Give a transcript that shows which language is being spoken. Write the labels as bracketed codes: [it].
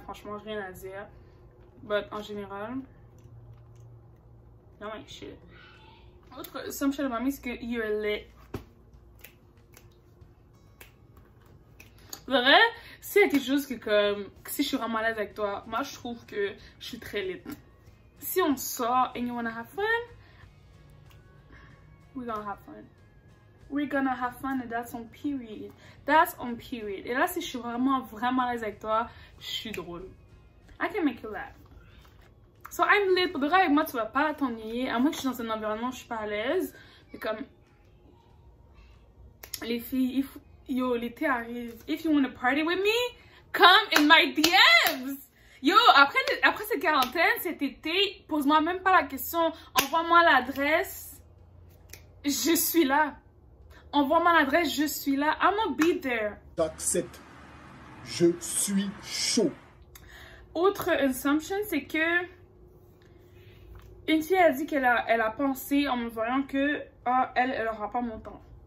[fr] Franchement, rien à dire. But en général, non, mais shit. [en] Autre assumption about me, c'est que you're lit. [fr] Vrai, s'il y a quelque chose que comme, si je suis vraiment à l'aise avec toi, moi je trouve que je suis très lit. Si on sort [en] and you wanna have fun, we're gonna have fun. We're gonna have fun and that's on period. That's on period. [fr] Et là, si je suis vraiment à l'aise avec toi, je suis drôle. [en] I can make you laugh. So I'm lit. [fr] Pour de vrai, avec moi, tu vas pas t'ennuyer. À moins que je suis dans un environnement où je suis pas à l'aise. Mais comme... Les filles, yo, l'été arrive. [en] If you want to party with me, come in my DMs. [fr] Yo, après cette quarantaine, cet été, pose-moi même pas la question. Envoie-moi l'adresse. Je suis là. Envoie-moi l'adresse, je suis là. [en] I'm gonna be there. [fr] J'accepte. Je suis chaud. Autre assumption, c'est que une fille a dit qu'elle a pensé en me voyant que elle aura pas mon temps.